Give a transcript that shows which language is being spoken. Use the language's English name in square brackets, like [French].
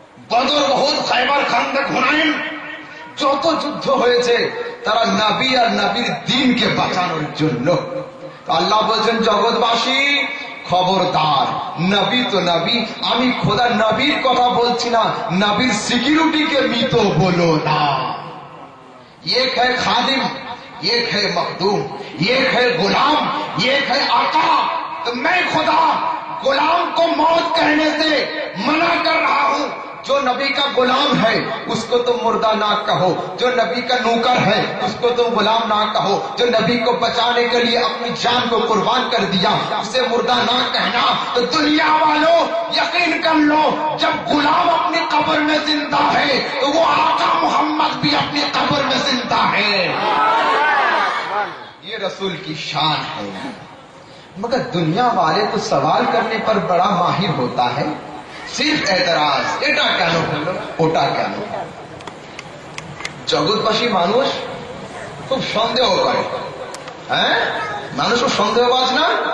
[Bangla] বদর, উহুদ, খায়বার, খান্দক, হুনাইন, যত যুদ্ধ হয়েছে তারা নবী আর নবীর দ্বীনকে বাঁচানোর জন্য। আল্লাহ বলছেন জগৎবাসী খবরদার, নবী তো নবী, আমি খোদা নবীর কথা বলছি না, নবীর সিকিউরিটিকে মৃত বলো না। [Hindi] एक है खादिम, एक है मखदूम, एक है गुलाम, एक है आका। तो मैं खुदा गुलाम को मौत कहने से मना कर रहा हूं। जो नबी का गुलाम है उसको तुम मुर्दा ना कहो, जो नबी का नौकर है उसको तुम गुलाम ना कहो, जो नबी को बचाने के लिए अपनी जान को कुर्बान कर दिया उसे मुर्दा ना कहना। तो दुनिया वालों यकीन कर लो, जब गुलाम अपनी कब्र में जिंदा है तो वो आका मोहम्मद भी अपनी कब्र में जिंदा है। ये रसूल की शान है। मगर दुनिया वाले तो सवाल करने पर बड़ा माहिर होता है, [Bangla] সির্ফ এতরাজ, এটা কেন হলো ওটা কেন। জগৎবাসী মানুষ খুব সন্দেহ করে, হ্যাঁ মানুষ খুব সন্দেহবাজ না।